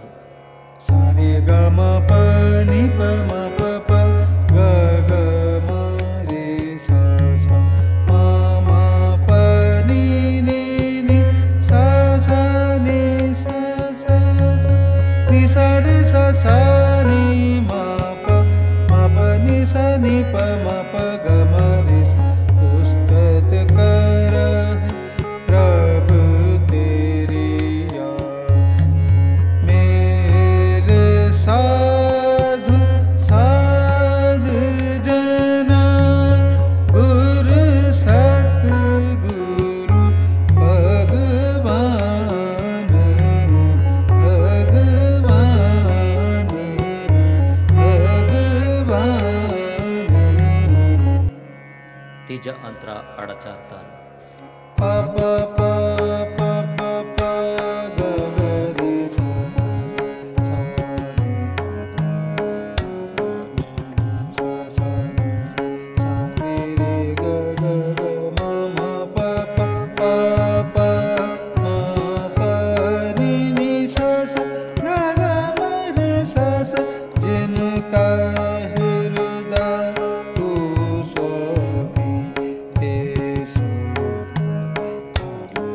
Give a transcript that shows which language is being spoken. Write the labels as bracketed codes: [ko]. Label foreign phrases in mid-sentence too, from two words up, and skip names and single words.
[hi] सारे ग म प नि प म प प ग ग म रे सा सा मा मा प नि नि नि सा सा नि सा सा सा नि सा रे सा सा नि मा प नि सा नि प म प ग म रे सा। [pa] ਉਸਤਤ ਕਰਹ ਪ੍ਰਭੁ ਤੇਰੀ ਮੇਲ ਸਾਧੁ ਸਾਧੁ ਜਨਾ ਗੁਰੁ ਸਤਗੁਰੁ ਭਗਵਾਨ ਭਗਵਾਨ ਭਗਵਾਨ। ਤੀਜਾ ਅੰਤਰਾ ਆੜਾ ਚਾਰ ਤਾਲ। [hi] प प प प प प ग ग रे सा सा सा रे प प प नि सा सा नि सा रे रे ग ग ग म म प प प प म प नि नि सा सा ग ग म रे सा सा। [pa] ਜਿਨਕਾ ਹ੍ਰਿਦਯ ਤੂ ਸੁਆਮੀ ਤੇ ਸੋ